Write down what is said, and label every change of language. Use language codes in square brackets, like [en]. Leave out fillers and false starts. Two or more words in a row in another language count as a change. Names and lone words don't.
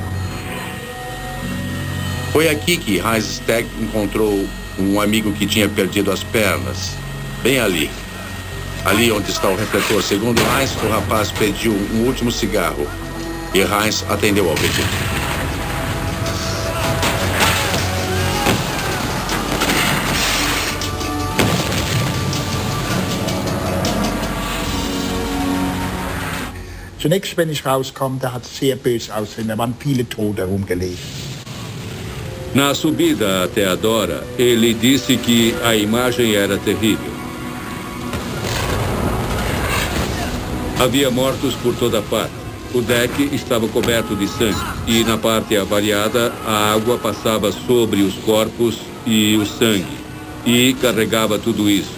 [pt] Foi aqui que Heisenberg encontrou um amigo que tinha perdido as pernas, bem ali. Ali onde está o refletor. Segundo Heinz, o rapaz pediu um último cigarro e Heinz atendeu ao pedido. [de] Zunächst, wenn ich rauskam, da hat es sehr böse ausgesehen. Da waren viele Tote herumgelegt. [pt] Na subida até a Dora, ele disse que a imagem era terrível. Havia mortos por toda parte. O deck estava coberto de sangue e na parte avariada a água passava sobre os corpos e o sangue e carregava tudo isso.